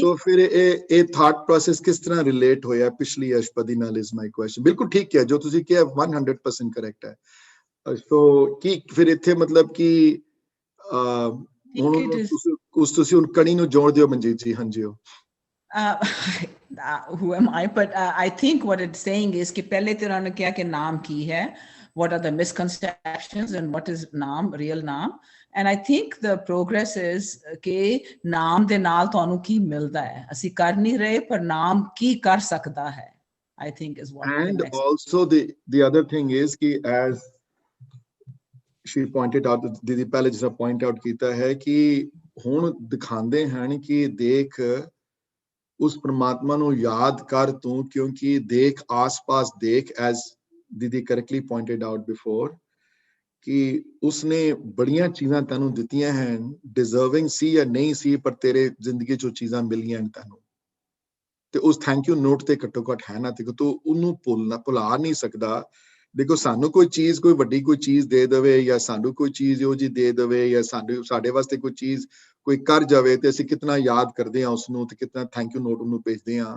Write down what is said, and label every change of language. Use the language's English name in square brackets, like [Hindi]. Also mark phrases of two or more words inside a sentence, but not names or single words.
[Punjabi] ਸੋ ਫਿਰ ਇਹ [English] thought process [Punjabi] ਕਿਸ ਤਰ੍ਹਾਂ ਰਿਲੇਟ ਹੋਇਆ ਪਿਛਲੀ ਅਸ਼ਟਪਦੀ ਨਾਲ? [English] is my question. [Punjabi] ਬਿਲਕੁਲ ਠੀਕ ਹੈ ਜੋ ਤੁਸੀਂ ਕਿਹਾ, 100% ਕਰੈਕਟ ਹੈ। ਸੋ ਕੀ ਫਿਰ ਇੱਥੇ ਮਤਲਬ ਕਿ ਤੁਸੀਂ ਹੁਣ ਕਣੀ ਨੂੰ ਜੋੜ ਦਿਓ ਮਨਜੀਤ ਜੀ। ਹਾਂਜੀ, [English] who am I? But I think what it's saying is [Hindi] कि पहले तो उन्होंने क्या कि नाम की है, [English] what are the misconceptions and what is naam, real naam, and I think the progress is [Punjabi] ਕਿ ਨਾਮ ਦੇ ਨਾਲ ਤੁਹਾਨੂੰ ਕੀ ਮਿਲਦਾ ਹੈ। ਅਸੀਂ ਕਰ ਨਹੀਂ ਰਹੇ ਪਰ ਨਾਮ ਕੀ ਕਰ ਸਕਦਾ ਹੈ, [English] I think is what. And also the other thing is कि as she pointed out, [Punjabi] ਦੀਦੀ ਪਹਿਲੇ ਜਿਸ [English] point out [Punjabi] ਕੀਤਾ ਹੈ ਕਿ ਹੁਣ ਦਿਖਾਉਂਦੇ ਹਨ ਕਿ ਦੇਖ ਉਸ ਪਰਮਾਤਮਾ ਨੂੰ ਯਾਦ ਕਰ ਤੂੰ, ਕਿਉਂਕਿ ਦੇਖ ਆਸ-ਪਾਸ ਦੇਖ, [English] as ਦੀਦੀ correctly pointed out before, [Punjabi] ਕਿ ਉਸਨੇ ਬੜੀਆਂ ਚੀਜ਼ਾਂ ਤੈਨੂੰ ਦਿੱਤੀਆਂ ਹਨ, deserving ਸੀ ਜਾਂ ਨਹੀਂ ਸੀ, ਪਰ ਤੇਰੇ ਜ਼ਿੰਦਗੀ ਚੋਂ ਚੀਜ਼ਾਂ ਮਿਲੀਆਂ ਤੈਨੂੰ, ਤੇ ਉਸ [English] thank you note [Punjabi] ਤੇ ਘੱਟੋ ਘੱਟ ਹੈ ਨਾ, ਤੇ ਤੂੰ ਉਹਨੂੰ ਭੁਲਾ ਨਹੀਂ ਸਕਦਾ। ਦੇਖੋ ਸਾਨੂੰ ਕੋਈ ਚੀਜ਼, ਕੋਈ ਵੱਡੀ ਕੋਈ ਚੀਜ਼ ਦੇ ਦੇਵੇ ਜਾਂ ਸਾਨੂੰ ਕੋਈ ਚੀਜ਼ ਇਹੋ ਜਿਹੀ ਦੇ ਦੇਵੇ ਜਾਂ ਸਾਡੇ ਵਾਸਤੇ ਕੋਈ ਚੀਜ਼ ਕੋਈ ਕਰ ਜਾਵੇ ਤੇ ਅਸੀਂ ਕਿਤਨਾ ਯਾਦ ਕਰਦੇ ਹਾਂ ਉਸਨੂੰ ਤੇ ਕਿਤਨਾ [English] thank you note [Punjabi] ਉਹਨੂੰ ਭੇਜਦੇ ਹਾਂ।